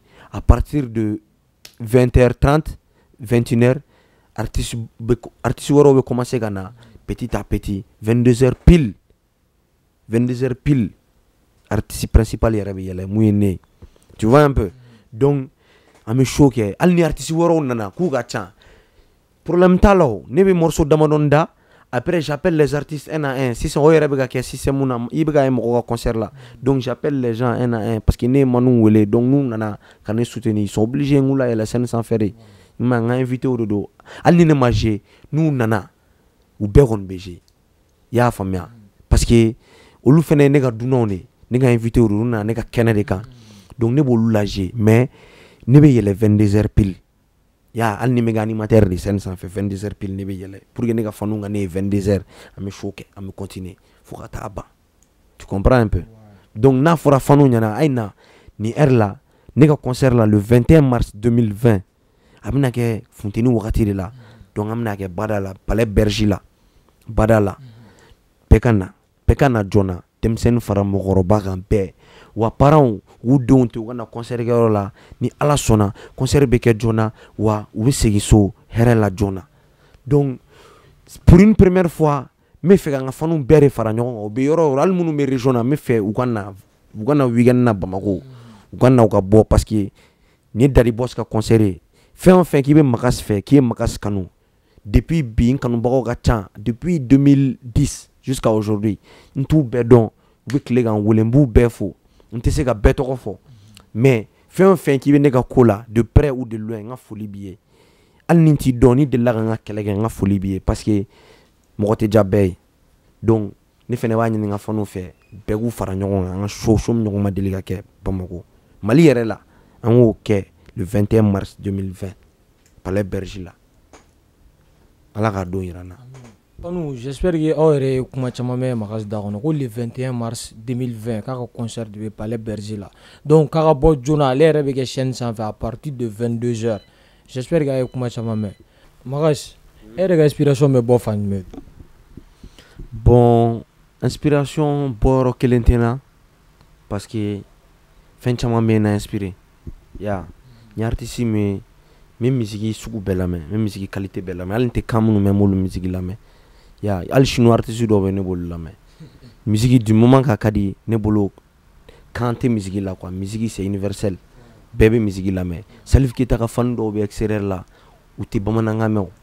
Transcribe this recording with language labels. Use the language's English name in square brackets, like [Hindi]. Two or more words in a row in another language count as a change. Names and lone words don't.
[French] À partir de 20h30, 21h, artistes vont commencer à petit à petit. 22h pile. 22h pile. Artiste principal est réveillé, Tu vois un peu. [Bambara] Donc an bɛ show kɛ hali ni artiste wɛrɛw nana k'u ka ca problème t'a la o ne bɛ morceau damadɔni da [French] après j'appelle les artistes un à un [Bambara] sisan o yɛrɛ bɛ ka kɛ système na i bɛ ka ye mɔgɔ ka concert la [French] donc j'appelle les gens un à un parce que [Bambara] ne ye manu wele donc n'u nana ka ne soutenir [French] ils sont obligés [Bambara] n k'u layɛlɛ scène sanfɛ de i m'a ye n ka invité o de don hali ni ne ma jouer n'u nana u bɛɛ kɔni bɛ jouer i y'a faamuya [French] parce que [Bambara] olu fɛnɛ ye ne ka dunanw de ne ka invité o de olu nana ne ka kɛnɛ de kan donc ne b'olu la jouer mais ne bɛ yɛlɛ 22h pile ya hali ni mega [French] animateur de scène [Bambara] sanfɛ 22h pile ne bɛ yɛlɛ [French] pour que [Bambara] ne ka fanu ka ne ye 22h an bɛ show kɛ an bɛ continuer fo ka taa ban [French] tu comprends un peu donc [Bambara] n'a fɔra fanu ɲɛna a ye na ni heure la ne ka concert la le 21 mars 2020 a bɛna kɛ funteni wagati de la donc an bɛna kɛ bada la palais berger la bada la bɛɛ ka na joona denmisɛnnin fara mɔgɔkɔrɔba kan bɛɛ wa parents u denw tɛ u ka na concert kɛyɔrɔ la ni ala sɔnna concert bɛ kɛ joona wa u bɛ segin so hɛrɛ la joona [French] donc pour une première fois [Bambara] n bɛ fɛ ka n ka fanu bɛɛ de fara ɲɔgɔn kan u bɛ yɔrɔ o yɔrɔ hali minnu bɛ région na n bɛ fɛ u ka na weekend na Bamako u ka na u ka bɔ [French] parce que [Bambara] nin ye Daddy Boss ka concert ye fɛn o fɛn k'i bɛ Makas fɛ k'i ye Makas kanu depuis bi n kanubagaw ka ca [French] depuis 2010 jusqu'à aujourd'hui [Bambara] n t'u bɛɛ dɔn u bɛ tile kan wele n b'u bɛɛ fo n tɛ se ka bɛɛ tɔgɔ fɔ mais fɛn o fɛn k'i bɛ ne ka ko la [French] de près ou de loin [Bambara] n ka foli b'i ye hali ni n t'i dɔn ni delila ka n ka kɛlɛ kɛ n ka foli b'i ye [French] parce que [Bambara] mɔgɔ tɛ diya bɛɛ ye donc ne fɛnɛ b'a ɲini n ka fanu fɛ bɛɛ k'u fara ɲɔgɔn kan an ka show min ɲɔgɔn ma deli ka kɛ Bamako Mali yɛrɛ la an k'o kɛ le 21 mars 2020 palais berger la ala k'a don yira n na. Panu, [French] j'espère que [Bambara] aw yɛrɛ ye kuma caman mɛn Makas da kɔnɔ ko le 21 mars 2020 k'a ka concert de bɛ palais berger la donc k'a ka bɔ joona ale yɛrɛ bɛ kɛ chaîne sanfɛ [French] à partir de 22h j'espère que [Bambara] a ye kuma caman mɛn Makas e yɛrɛ ka inspiration bɛ bɔ fan jumɛn? Bon inspiration bɔyɔrɔ kelen tɛ n na [French] parce que [Bambara] fɛn caman bɛ n na inspiré ya n ye artiste min ye n bɛ misiki sugu bɛɛ lamɛn n bɛ misiki qualité bɛɛ lamɛn hali n tɛ kan minnu mɛn n b'olu misiki lamɛn ya hali chinois artiste dɔw bɛ ne b'olu lamɛn misiki [French] du moment [Bambara] ka ka di ne bolo kan tɛ misiki la quoi misiki [French] c'est universel [Bambara] bɛɛ bɛ misiki lamɛn Salif Keita ka fani dɔw bɛ extérieur la u tɛ bamanankan mɛn o mais